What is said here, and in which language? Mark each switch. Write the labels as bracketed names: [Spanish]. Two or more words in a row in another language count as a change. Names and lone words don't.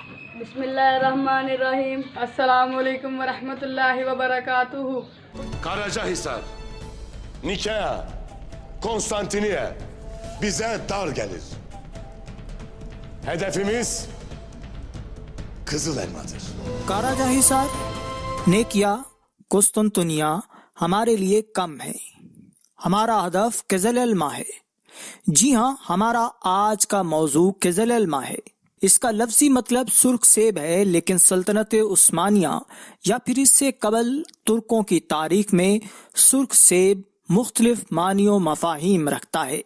[Arabic] بسم الله الرحمن الرحيم. السلام عليكم ورحمة الله وبركاته. [Turkish] Karacahisar, Nikea, Konstantiniye bize dar gelir. Hedefimiz Kızıl Elmadır. [Urdu] کاراجاہیسار، نیکیا، قسطنطنیہ ہمارے لیے کم ہے. ہمارا ہدف قزل ایلما ہے۔ جی ہاں، ہمارا آج کا موضوع قزل ایلما ہے. اس کا لفظی مطلب سرخ سیب ہے، لیکن سلطنت عثمانیہ یا پھر اس سے قبل ترکوں کی تاریخ میں سرخ سیب مختلف معانیوں مفاہیم رکھتا ہے.